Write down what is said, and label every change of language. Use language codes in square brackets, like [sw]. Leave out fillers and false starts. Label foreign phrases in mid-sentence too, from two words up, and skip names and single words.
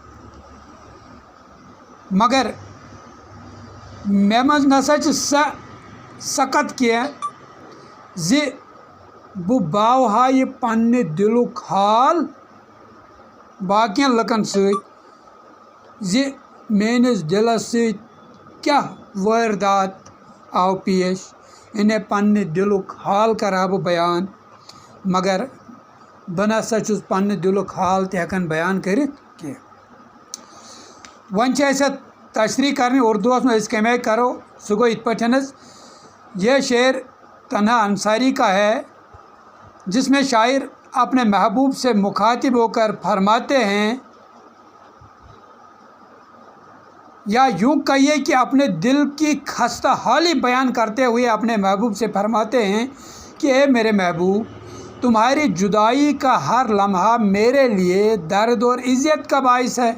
[ks] مگر مےٚ منٛز نسا چھِ سۄ سکت کینٛہہ زِ بہٕ باوہا یہِ پننہِ دِلُک حال باقین لُکن سۭتۍ زِ میٲنِس دِلس سۭتۍ کیٛاہ وٲرۍدات آو پیش. یعنی پننہِ دِلُک حال کرٕ ہا بہٕ بیان، مگر بہٕ نسا چھُس پننہِ دِلُک حال تہِ ہٮ۪کان بیان کٔرِتھ کینٛہہ. وۄنۍ چھِ اَسہِ اَتھ تشریح کرنہِ اردوٗوس منٛز. أسۍ کَمہِ آیہِ کرو؟ سُہ گوٚو یِتھ پٲٹھۍ حظ. [ur] یہ شعر تنہا انصاری کا ہے جس میں شاعر اپنے محبوب سے مخاطب ہو کر فرماتے ہیں، یا یوں کہیے کہ اپنے دل کی خستہ حالی بیان کرتے ہوئے اپنے محبوب سے فرماتے ہیں کہ اے میرے محبوب، تمہاری جدائی کا ہر لمحہ میرے لیے درد اور اذیت کا باعث ہے.